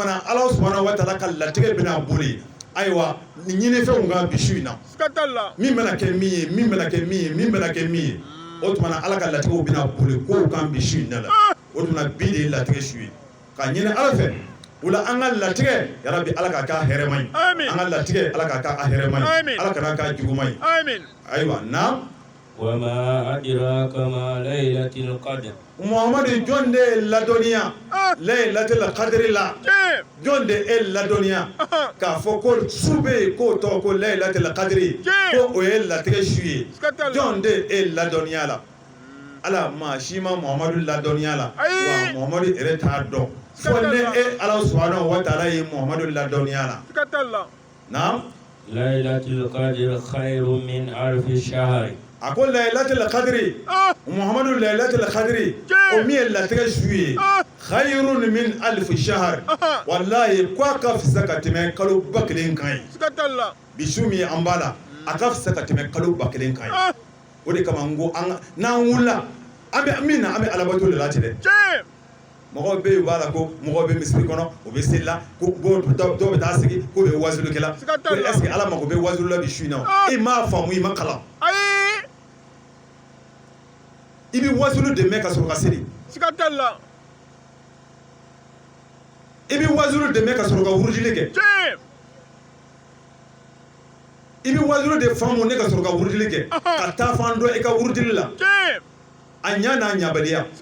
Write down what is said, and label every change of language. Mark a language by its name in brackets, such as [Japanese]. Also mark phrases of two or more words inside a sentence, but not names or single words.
[Bambara] na ala [Arabic] سبحانه وتعالى [Bambara] ka latigɛ bɛna boli ayiwa nin ɲinifɛnw ka bi su in na min bɛna kɛ min ye min bɛna kɛ min ye min bɛna kɛ min ye o tuma na ala ka latigɛw bɛna boli kow kan bi su in de la o tuma na bi de ye latigɛ su ye ka ɲini ala fɛ o la an ka latigɛ yarabi ala ka k'a hɛrɛma ye an ka latigɛ ala ka k'a hɛrɛma ye ala kana k'a juguma ye ayiwa na [Arabic] وما أدراك ما ليلة القدر [Bambara] muhamadu jɔn de ye ladɔnniya [Arabic] ليلة القدر [Bambara] la jɔn de ye ladɔnniya k'a fɔ ko su bɛ yen k'o tɔgɔ ko [Arabic] ليلة القدر [Bambara] ko o ye latigɛ su ye jɔn de ye ladɔnniya la ala maa si ma muhamadu ladɔnniya la wa muhamadu yɛrɛ t'a dɔn fo ne e ala [Arabic] سبحانه وتعالى [Bambara] ye muhamadu ladɔnniya la na [Arabic] ليلة القدر خير من ألف شهر [Bambara] a ko [Arabic] ليلة القدر [Bambara] muhamadu [Arabic] ليلة القدر [Bambara] o min ye latigɛ su ye [Arabic] خير من ألف شهر [Bambara] wallahi ko a ka fisa ka tɛmɛ kalo ba kelen kan ye bi su min an b'a la a ka fisa ka tɛmɛ kalo ba kelen kan ye o de kama n ko n'an wulila an bɛ min na an bɛ alabato de la ten dɛ mɔgɔw bɛ yen u b'a la ko mɔgɔw bɛ misiri kɔnɔ u bɛ seli la ko dɔw bɛ taa sigi ko bɛ wazulukɛla ko [French] est ce que [Bambara] ala mako bɛ wazulu la bi su in na i m'a faamu i ma kalan i bɛ wazulu dɛmɛ ka sɔrɔ ka seli i bɛ wazulu dɛmɛ ka sɔrɔ ka wurudili kɛ i bɛ wazulu de faamu ne ka sɔrɔ ka wurudili kɛ ka taa fan dɔ i ka wurudili la a ɲa n'a ɲabaliya